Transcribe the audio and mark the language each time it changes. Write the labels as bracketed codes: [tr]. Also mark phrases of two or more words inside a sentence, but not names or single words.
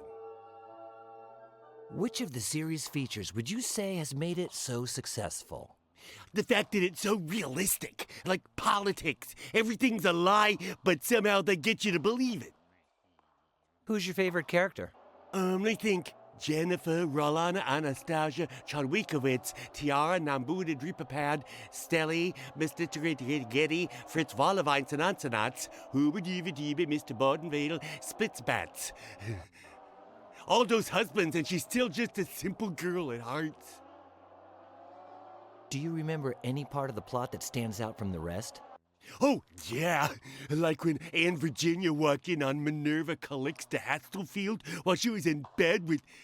[en] Which of the series' features would you say has made it so successful? The fact that it's so realistic, like politics. Everything's a lie, but somehow they get you to believe it. Who's your favorite character? I think Jennifer, Rolana, Anastasia, Charwikowicz, Tiara, Nambuda, Dripapad, Stelly, Mr. Getty, Fritz Wollewijn, Sanansanats, Hubadiva, Mr. Bodenvedel, Splitzbats. All those husbands, and she's still just a simple girl at heart. Do you remember any part of the plot that stands out from the rest? Oh, yeah. Like when Anne Virginia walked in on Minerva Calixta Hastelfield while she was in bed with...